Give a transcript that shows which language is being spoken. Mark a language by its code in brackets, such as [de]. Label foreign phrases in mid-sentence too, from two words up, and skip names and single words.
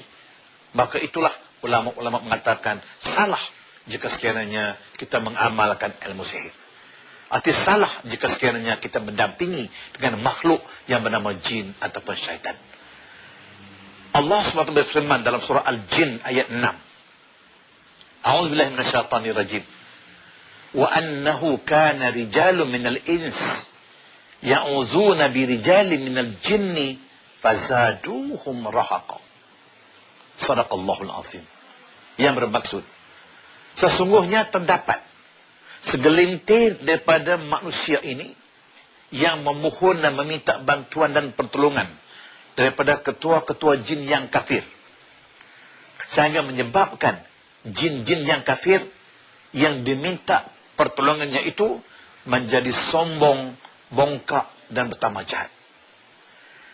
[ms] Maka itulah ulama-ulama mengatakan salah jika sekiranya kita mengamalkan ilmu sihir. Artinya salah jika sekiranya kita mendampingi dengan makhluk yang bernama jin ataupun syaitan. Allah SWT berfirman dalam surah Al-Jin ayat 6. [ar] أعوذ بالله من الشيطان الرجيم. وأنه كان رجال من الإنس يعوذون برجال من الجن فزادوهم رهقا. صدق الله العظيم. [ms] Yang bermaksud, sesungguhnya terdapat segelintir daripada manusia ini yang memohon dan meminta bantuan dan pertolongan daripada ketua-ketua jin yang kafir, sehingga menyebabkan jin-jin yang kafir yang diminta pertolongannya itu menjadi sombong, bongkak dan bertambah jahat.